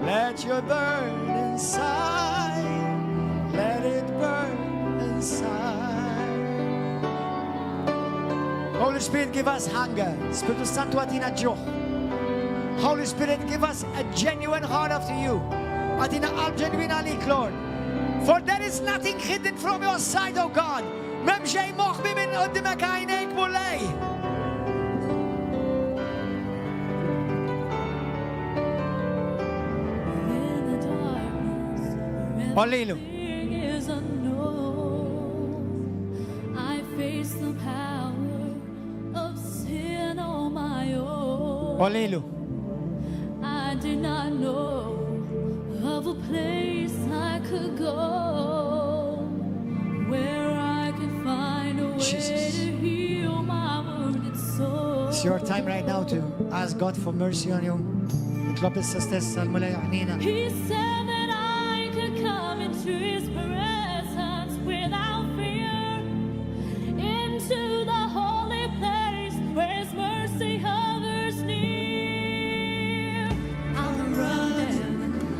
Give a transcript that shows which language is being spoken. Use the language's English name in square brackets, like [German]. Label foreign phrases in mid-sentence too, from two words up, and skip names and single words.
[English] Let your burn inside. Let it burn inside. Holy Spirit, give us hunger. [Maltese] Spiritu Santo atina ġuħ. [English] Holy Spirit, give us a genuine heart after you. [Maltese] Atina qalb ġenwin għalik, [English] Lord. For there is nothing hidden from your sight, O God. [Maltese] Mem xej moħbi minn qoddimek għajnejk mulej. [English] In the darkness, Ollilu. everything is unknown. I face the power of sin on my own. Ollilu. I did not know of a place I could go where I could find a way Jesus. to heal my wounded soul. It's your time right now to ask God for mercy on you. [Maltese] Nitlob issa stess għal-mulej ħnina. [English] He said that I could come into His presence without fear, into the holy place where His mercy hovers near. I'm running,